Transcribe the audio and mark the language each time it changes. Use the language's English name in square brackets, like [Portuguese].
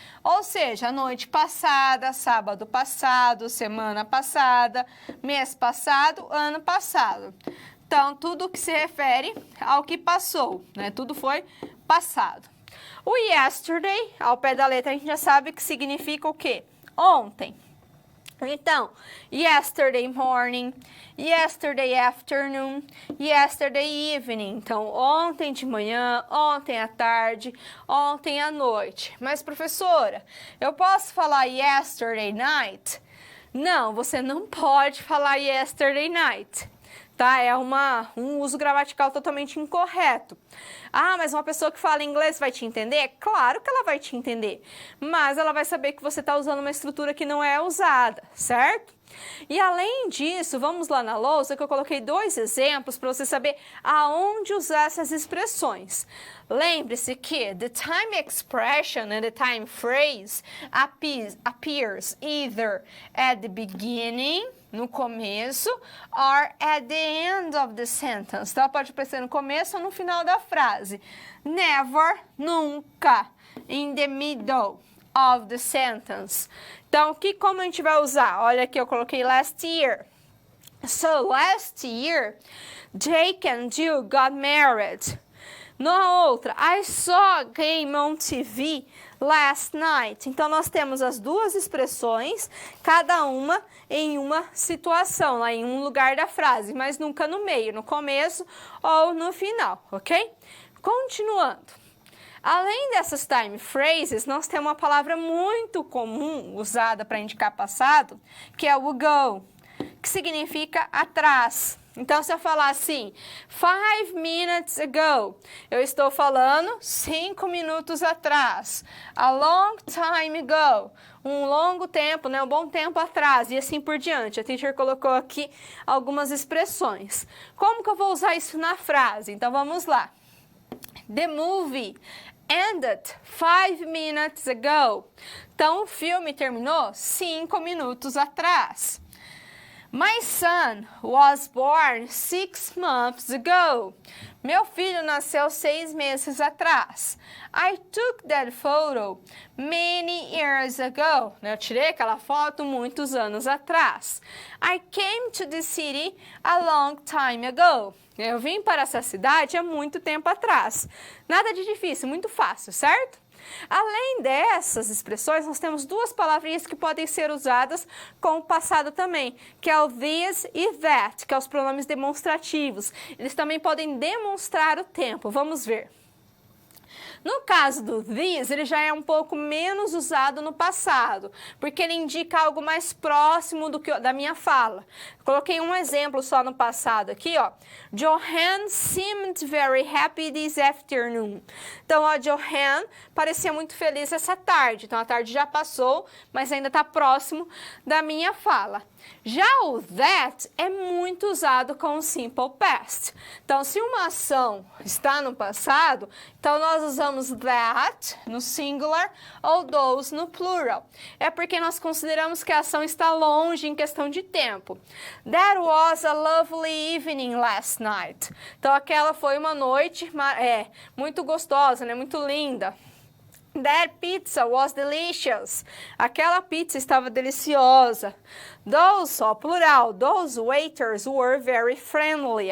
[Portuguese] Ou seja, a noite passada, sábado passado, semana passada, mês passado, ano passado. Então, tudo que se refere ao que passou, né? Tudo foi passado. O yesterday, ao pé da letra, a gente já sabe que significa o quê? Ontem. [English] Então, yesterday morning, yesterday afternoon, yesterday evening. [Portuguese] Então, ontem de manhã, ontem à tarde, ontem à noite. Mas, professora, eu posso falar [English] yesterday night? [Portuguese] Não, você não pode falar [English] yesterday night. [Portuguese] Tá? É um uso gramatical totalmente incorreto. Ah, mas uma pessoa que fala inglês vai te entender? Claro que ela vai te entender, mas ela vai saber que você está usando uma estrutura que não é usada, certo? E além disso, vamos lá na lousa que eu coloquei 2 exemplos para você saber aonde usar essas expressões. [English] Lembre-se que the time expression and the time phrase appears either at the beginning, [Portuguese] no começo, [English] or at the end of the sentence. [Portuguese] Então, pode aparecer no começo ou no final da frase. [English] Never, nunca, in the middle of the sentence. [Portuguese] Então, como a gente vai usar? Olha aqui, eu coloquei [English] last year. So, last year, Jake and Jill got married. [Portuguese] Na outra, [English] I saw a game on TV last night. [Portuguese] Então, nós temos as 2 expressões, cada uma em uma situação, lá em um lugar da frase, mas nunca no meio, no começo ou no final, ok? Continuando. Além dessas [English] time phrases, [Portuguese] nós temos uma palavra muito comum usada para indicar passado, que é o ago, que significa atrás. Então, se eu falar assim, [English] 5 minutes ago, [Portuguese] eu estou falando 5 minutos atrás. [English] A long time ago, [Portuguese] um longo tempo, né, um bom tempo atrás, e assim por diante. A teacher colocou aqui algumas expressões. Como que eu vou usar isso na frase? Então, vamos lá. [English] The movie ended 5 minutes ago. [Portuguese] Então, o filme terminou 5 minutos atrás. [English] My son was born 6 months ago. [Portuguese] Meu filho nasceu 6 meses atrás. [English] I took that photo many years ago. [Portuguese] Eu tirei aquela foto muitos anos atrás. [English] I came to the city a long time ago. [Portuguese] Eu vim para essa cidade há muito tempo atrás. Nada de difícil, muito fácil, certo? Além dessas expressões, nós temos 2 palavrinhas que podem ser usadas com o passado também, que é o this e that, que são os pronomes demonstrativos. Eles também podem demonstrar o tempo. Vamos ver. No caso do this, ele já é um pouco menos usado no passado, porque ele indica algo mais próximo da minha fala. Coloquei um exemplo só no passado aqui, ó. [English] Johan seemed very happy this afternoon. [Portuguese] Então, ó, Johan parecia muito feliz essa tarde. Então, a tarde já passou, mas ainda está próximo da minha fala. Já o that é muito usado com o simple past. Então, se uma ação está no passado, então nós usamos that no singular ou those no plural. É porque nós consideramos que a ação está longe em questão de tempo. [English] That was a lovely evening last night. [Portuguese] Então, aquela foi uma noite muito gostosa, né? Muito linda. [English] That pizza was delicious. [Portuguese] Aquela pizza estava deliciosa. [English] Those, [Portuguese] só plural, [English] those waiters were very friendly.